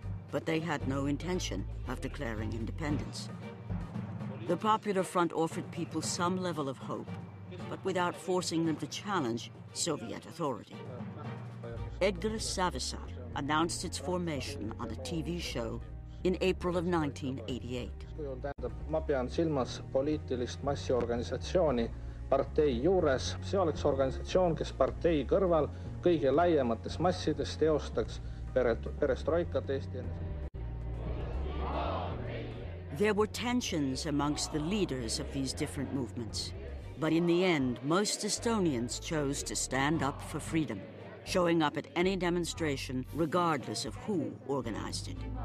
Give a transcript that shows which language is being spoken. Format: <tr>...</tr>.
<en>But they had no intention of declaring independence. The Popular Front offered people some level of hope, but without forcing them to challenge Soviet authority. Edgar Savisaar announced its formation on a TV show in April of 1988.</en> <et>Ma pean silmas poliitilist massiorganisatsiooni partei juures. See oleks organisatsioon, kes partei kõrval kõige laiemates massides teostaks perestroikat Eesti.</et> <en>There were tensions amongst the leaders of these different movements. But in the end, most Estonians chose to stand up for freedom, showing up at any demonstration regardless of who organized it.</en>